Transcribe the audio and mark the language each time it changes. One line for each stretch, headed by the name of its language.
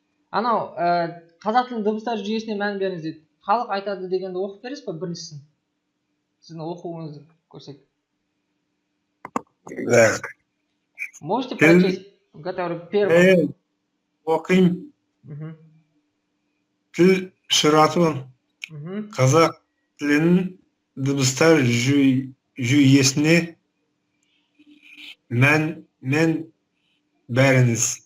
Kazakh: Анау қазақ тілінің дыбыстар жүйесіне мән беріңіз дейді. Халық айтады дегенді оқып бересіз ба біріншісін? Сіздің оқуыңызды көрсек.
Russian: Да. Можете прочесть, который первый?
Kazakh: Оқим. Тіл шырату қазақ тілінің дыбыстар жүйесіне мән беріңіз.